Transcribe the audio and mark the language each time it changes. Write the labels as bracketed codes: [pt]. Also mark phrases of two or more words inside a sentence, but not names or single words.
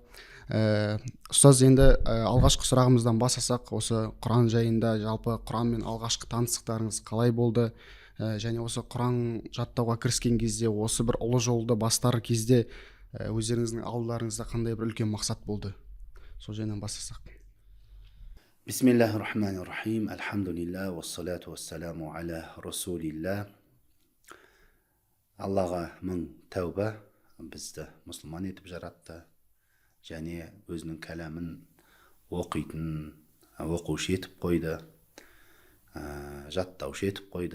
[kk] Ұстаз, енді алғашқы сұрағымыздан бастасақ, осы Құран жайында, жалпы Құранмен алғашқы таныстықтарыңыз қалай болды? Және осы Құран жаттауға кіріскен кезде, осы бір ұлы жолды бастар кезде өздеріңіздің алдыларыңызда қандай бір үлкен мақсат болды? Сол жайынан бастасақ. [ar] بسم الله الرحمن الرحيم. الحمد لله والصلاة والسلام على رسول الله. [kk] Аллаға мың тәуба, бізді мұсылман етіп жаратты. Және өзінің кәләмін оқитын, оқушы етіп қойды, жаттаушы етіп қойды.